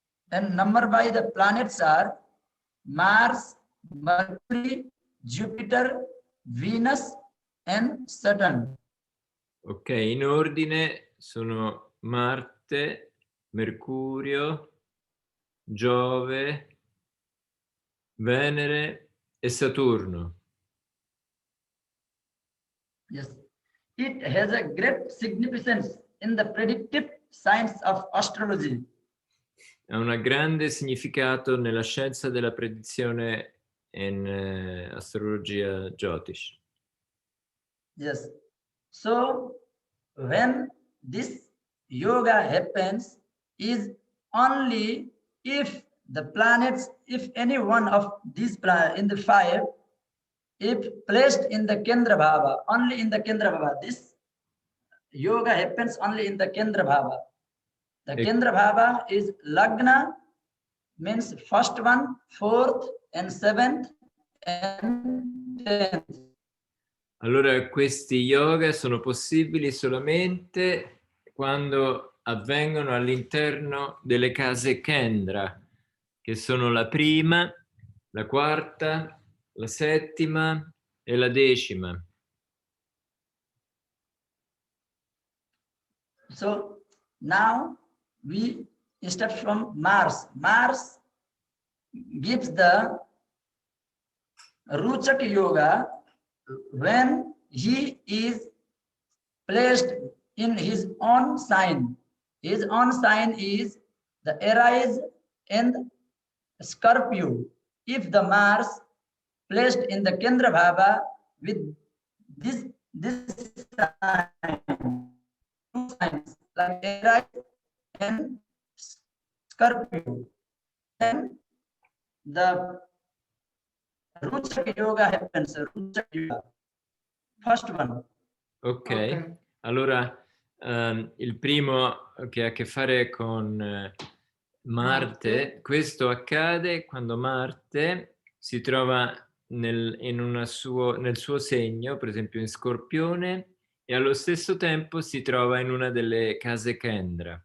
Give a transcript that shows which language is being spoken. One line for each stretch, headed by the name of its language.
English: And number by the planets are Mars, Mercury, Jupiter, Venus, and Saturn.
Italian: Ok, in ordine sono Marte, Mercurio, Giove, Venere e Saturno.
English: Yes. It has a great significance in the predictive science of astrology.
Italian: Ha un grande significato nella scienza della predizione in astrologia Jyotish.
English: Yes. So when this yoga happens is only if the planets, if any one of these planets in the five, if placed in the Kendra Bhava, only in the Kendra Bhava, this yoga happens only in the Kendra Bhava. The Kendra Bhava is Lagna, means first one, fourth, and seventh, and 10th.
Italian: Allora, questi yoga sono possibili solamente quando avvengono all'interno delle case Kendra, che sono la prima, la quarta, la settima e la decima.
English: So now we start from Mars. Mars gives the Ruchak Yoga when he is placed in his own sign. His own sign is the Aries and Scorpio. If the Mars placed in the Kendra Bhava with this sign, two signs like Aries and Scorpio, then the Ruchak Yoga happens. Ruchak Yoga. First one.
Italian: Ok, allora Il primo che ha a che fare con Marte, questo accade quando Marte si trova nel suo segno, per esempio in Scorpione, e allo stesso tempo si trova in una delle case Kendra.